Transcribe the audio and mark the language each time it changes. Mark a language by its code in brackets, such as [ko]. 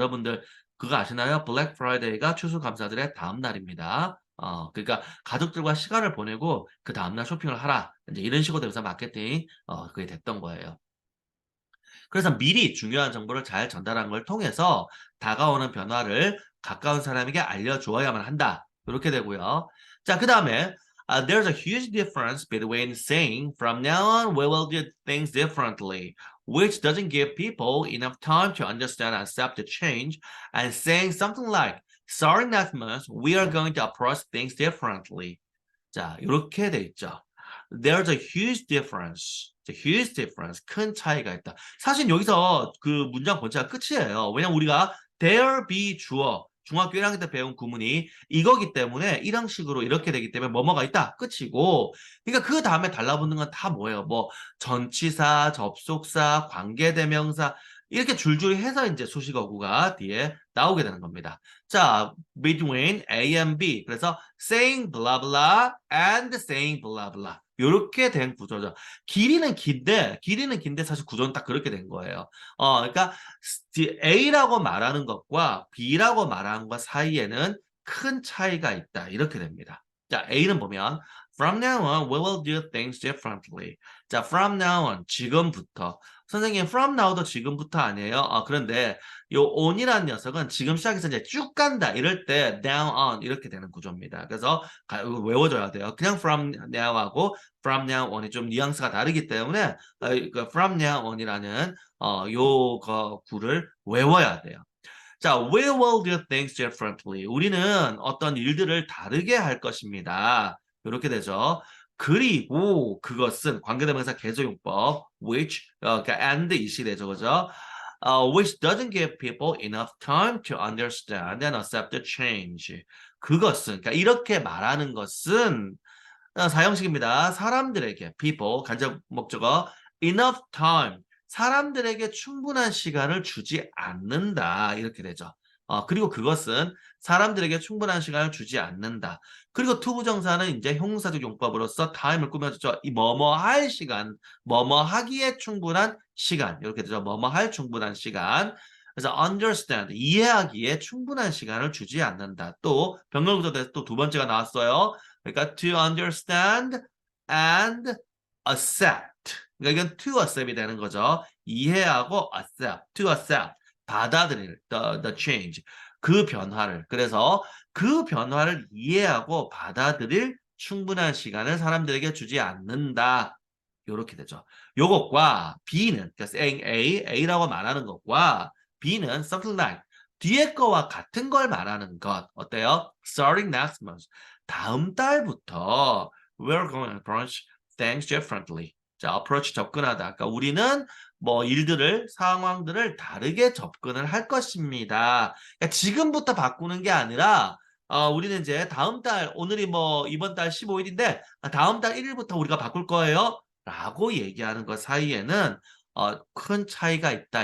[ko] 여러분들 그거 아시나요? 블랙 프라이데이가 추수감사절의 다음 날입니다. 그러니까 가족들과 시간을 보내고 그 다음날 쇼핑을 하라. 이제 이런 식으로 되면서 마케팅 그게 됐던 거예요. 그래서 미리 중요한 정보를 잘 전달하는 걸 통해서 다가오는 변화를 가까운 사람에게 알려주어야만 한다. 이렇게 되고요. [en] 자, 그 다음에 there's a huge difference between saying from now on we will do things differently, which doesn't give people enough time to understand and accept the change, and saying something like starting next month we are going to approach things differently. [ko] 자, 이렇게 돼 있죠. [en] There's a huge difference. huge difference. [ko] 큰 차이가 있다. 사실 여기서 그 문장 본체가 끝이에요. 왜냐면 우리가 there be 주어. 중학교 1학년 때 배운 구문이 이거기 때문에 1형식으로 이렇게 되기 때문에 뭐뭐가 있다. 끝이고. 그러니까 그 다음에 달라붙는 건 다 뭐예요? 뭐 전치사, 접속사, 관계대명사 이렇게 줄줄이 해서 이제 수식어구가 뒤에 나오게 되는 겁니다. [en] 자, between A and B. [ko] 그래서 [en] saying blah blah and saying blah blah. [ko] 요렇게 된 구조죠. 길이는 긴데 사실 구조는 딱 그렇게 된 거예요. 그러니까 A라고 말하는 것과 B라고 말하는 것 사이에는 큰 차이가 있다. 이렇게 됩니다. [en] 자, [ko] A는 보면 [en] from now on we will do things differently. [ko] 자, [en] from now on [ko] 지금부터 선생님 from now도 지금부터 아니에요? 그런데 요 on이라는 녀석은 지금 시작해서 이제 쭉 간다 이럴 때 down on 이렇게 되는 구조입니다. 그래서 이거 외워줘야 돼요. 그냥 from now하고 [en] from now on [ko] 이 좀 뉘앙스가 다르기 때문에 그 from now on이라는 요거 구를 외워야 돼요. [en] 자, we will do things differently. [ko] 우리는 어떤 일들을 다르게 할 것입니다. 이렇게 되죠. 그리고 그것은 관계대명사 개조용법 which 그러니까 and 이시 되죠. 그죠? [en] which doesn't give people enough time to understand and accept the change. [ko] 그것은 그러니까 이렇게 말하는 것은 사형식입니다. 사람들에게 people 간접 목적어 [en] enough time [ko] 사람들에게 충분한 시간을 주지 않는다. 이렇게 되죠. 그리고 그것은 사람들에게 충분한 시간을 주지 않는다. 그리고 투부정사는 이제 형용사적 용법으로서 time을 꾸며주죠. 이 뭐뭐 할 시간, 뭐뭐 하기에 충분한 시간. 이렇게 되죠. 뭐뭐 할 충분한 시간. 그래서 understand, 이해하기에 충분한 시간을 주지 않는다. 또 병렬구조에서 또 두 번째가 나왔어요. 그러니까 [en] to understand and accept. [ko] 그러니까 이건 to accept이 되는 거죠. 이해하고 accept, to accept, 받아들일 [en] the change, [ko] 그 변화를. 그래서 그 변화를 이해하고 받아들일 충분한 시간을 사람들에게 주지 않는다. 요렇게 되죠. 요것과 B는 그러니까 saying A라고 말하는 것과 B는 [en] something like [ko] 뒤에 거와 같은 걸 말하는 것. 어때요? [en] Starting next month. [ko] 다음 달부터 [en] we're going to approach things differently. [ko] 자, approach 접근하다. 그러니까 우리는 뭐 일들을 상황들을 다르게 접근을 할 것입니다. 그러니까 지금부터 바꾸는 게 아니라 우리는 이제 다음 달 오늘이 뭐 이번 달 15일인데 다음 달 1일부터 우리가 바꿀 거예요. 라고 얘기하는 것 사이에는 큰 차이가 있다.